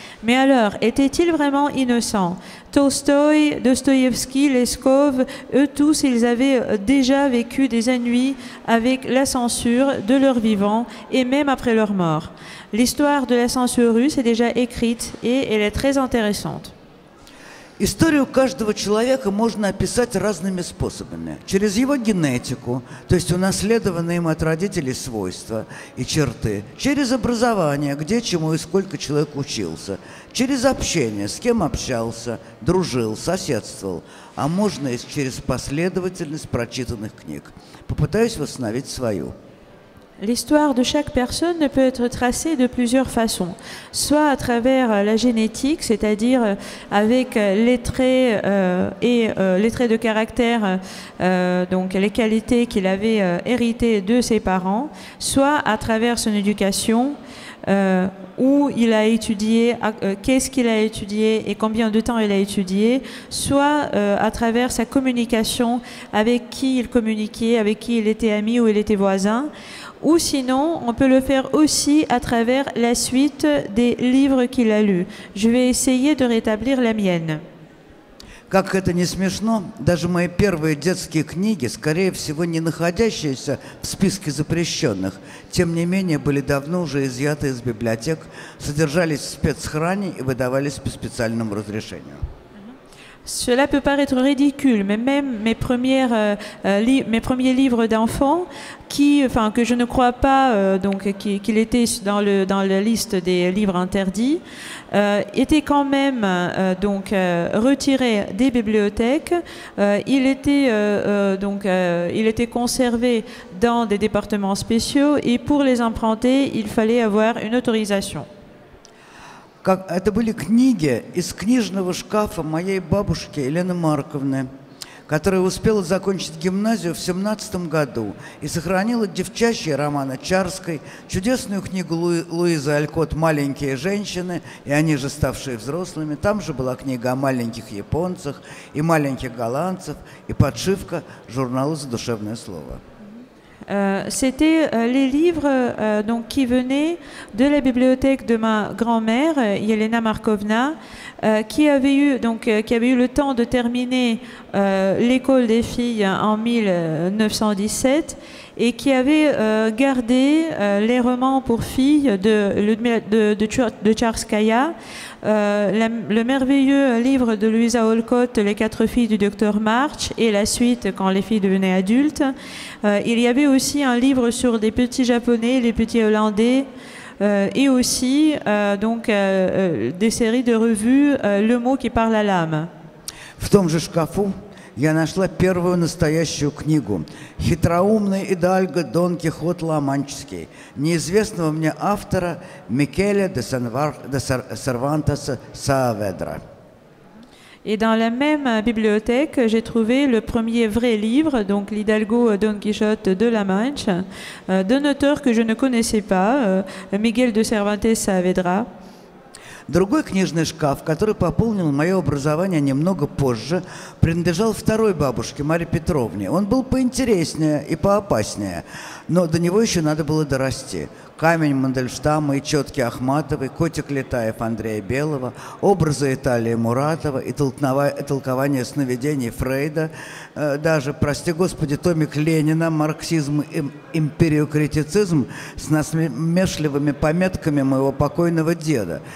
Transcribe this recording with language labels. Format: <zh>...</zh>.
<fr>Mais alors, étaient-ils vraiment innocents? Tolstoï, Dostoïevski, Leskov, eux tous, ils avaient déjà vécu des ennuis avec la censure de leur vivant et même après leur mort. L'histoire de la censure russe est déjà écrite et elle est très intéressante.</fr> <ru>Историю каждого человека можно описать разными способами. Через его генетику, то есть унаследованные им от родителей свойства и черты. Через образование, где, чему и сколько человек учился. Через общение, с кем общался, дружил, соседствовал. А можно и через последовательность прочитанных книг. Попытаюсь восстановить свою.</ru> <fr>L'histoire de chaque personne peut être tracée de plusieurs façons, soit à travers la génétique, c'est-à-dire avec les traits les traits de caractère, donc les qualités qu'il avait héritées de ses parents, soit à travers son éducation, où il a étudié, qu'est-ce qu'il a étudié et combien de temps il a étudié, soit à travers sa communication, avec qui il communiquait, avec qui il était ami ou il était voisin. Ou sinon, on peut le faire aussi à travers la suite des livres qu'il a lus. Je vais essayer de rétablir la mienne.</fr> <ru>Как это не смешно, даже мои первые детские книги, скорее всего, не находящиеся в списке запрещенных, тем не menее, были давно уже изъяты из библиотек, содержались в спецхране и выдавались по специальному разрешению.</ru> <fr>Cela peut paraître ridicule, mais même mes premiers livres d'enfants, que je ne crois pas qu'il était dans la liste des livres interdits, étaient quand même retirés des bibliothèques. Il était conservé dans des départements spéciaux et pour les emprunter, il fallait avoir une autorisation.</fr> <ru>Это были книги из книжного шкафа моей бабушки Елены Марковны, которая успела закончить гимназию в 17 году и сохранила девчачьи романы Чарской, чудесную книгу Луизы Алькот «Маленькие женщины», и они же ставшие взрослыми. Там же была книга о маленьких японцах и маленьких голландцев, и подшивка журнала «Задушевное слово».</ru> <fr>C'était les livres qui venaient de la bibliothèque de ma grand-mère, Yelena Markovna, qui avait eu le temps de terminer l'école des filles en 1917 et qui avait gardé les romans pour filles de Tcharskaya, le merveilleux livre de Louisa Olcott, Les 4 filles du docteur March, et la suite quand les filles devenaient adultes. Il y avait aussi un livre sur des petits japonais, les petits hollandais, et aussi des séries de revues Le mot qui parle à l'âme.</fr> <ru>В том же шкафу я нашла первую настоящую книгу «Хитроумный идальго Дон Кихот Ла-Манческий» неизвестного мне автора Микеле де Сервантеса Сааведра.</ru> <fr>Et dans la même bibliothèque, j'ai trouvé le premier vrai livre, donc l'Hidalgo Don Quichotte de la Manche, d'un auteur que je ne connaissais pas, Miguel de Cervantes Saavedra.</fr> <ru>Другой книжный шкаф, который пополнил мое образование немного позже, принадлежал второй бабушке, Марье Петровне. Он был поинтереснее и поопаснее, но до него еще надо было дорасти. Камень Мандельштама и четки Ахматовой, Котик Летаев Андрея Белого, образы Италии Муратова и толкование сновидений Фрейда, даже, прости господи, томик Ленина «Марксизм и империокритицизм» с насмешливыми пометками моего покойного деда.</ru>